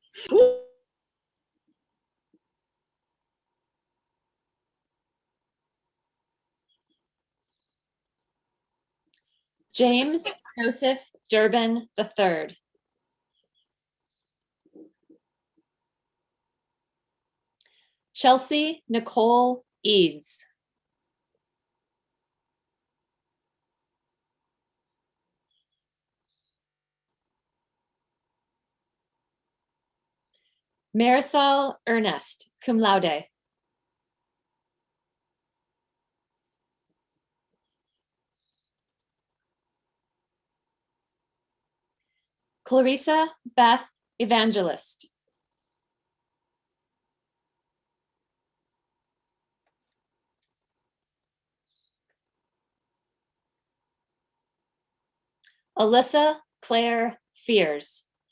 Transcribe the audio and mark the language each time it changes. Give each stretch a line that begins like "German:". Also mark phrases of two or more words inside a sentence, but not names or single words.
English: James Joseph Durbin III. Chelsea Nicole Eads. Marisol Ernest,
Latin: cum laude.
English: Clarissa Beth Evangelist. Alyssa Claire Fears.